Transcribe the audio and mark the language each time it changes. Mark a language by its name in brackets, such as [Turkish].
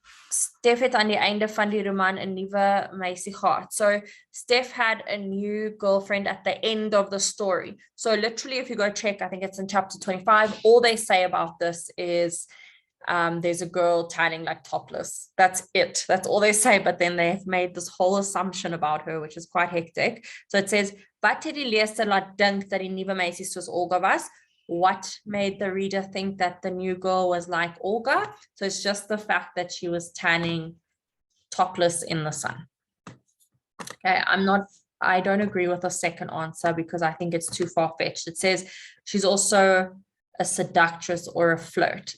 [Afrikaans] Stef het aan die einde van die roman 'n nuwe meisie gehad. [English] So Stef had a new girlfriend at the end of the story. So literally, if you go check, I think it's in chapter 25, all they say about this is there's a girl tanning like topless. That's it. That's all they say. But then they've made this whole assumption about her, which is quite hectic. So it says, [Afrikaans] wat het die leser laat dink dat die nuwe meisie soos Olga was? [English] What made the reader think that the new girl was like Olga? So it's just the fact that she was tanning topless in the sun. Okay, I don't agree with the second answer because I think it's too far-fetched. It says she's also a seductress or a flirt.